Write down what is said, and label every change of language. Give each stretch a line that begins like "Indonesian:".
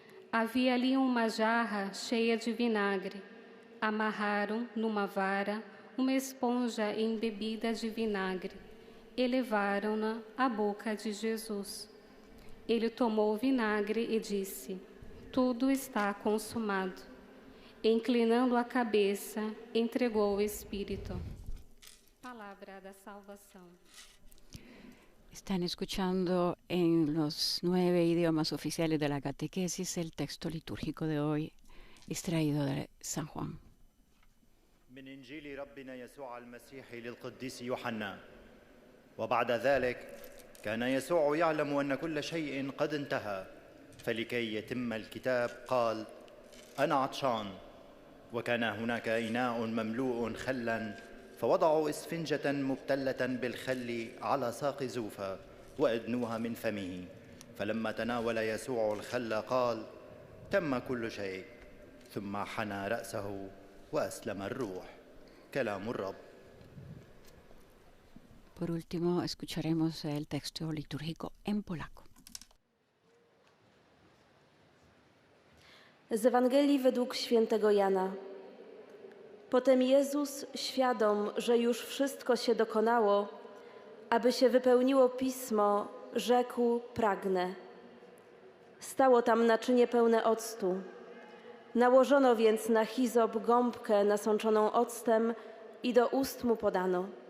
Portuguese: Havia ali uma jarra cheia de vinagre. Amarraram numa vara uma esponja embebida de vinagre e levaram-na à boca de Jesus. Ele tomou o vinagre e disse: tudo está consumado. Inclinando a cabeça, entregou o Espírito.
Galician: Palabra da salvación.
Spanish: Están escuchando en los 9 idiomas oficiales de la catequesis el texto litúrgico de hoy, extraído de San Juan.
Arabic: من إنجيل ربنا يسوع المسيح للقديس يوحنا. وبعد ذلك كان يسوع يعلم أن كل شيء قد انتهى، فلكي يتم الكتاب قال: أنا عطشان. وكان هناك إناء مملوء خلاً، فوضعوا إسفنجة مبتلة بالخل على ساق زوفا وأدنوها من فمه. فلما تناول يسوع الخل قال: تم كل شيء. ثم حنى رأسه وأسلم الروح. كلام الرب.
Spanish: Por último, escucharemos el texto litúrgico en polaco.
Polish: Z Ewangelii według świętego Jana. Potem Jezus, świadom, że już wszystko się dokonało, aby się wypełniło Pismo, rzekł: pragnę. Stało tam naczynie pełne octu. Nałożono więc na hizop gąbkę nasączoną octem i do ust mu podano.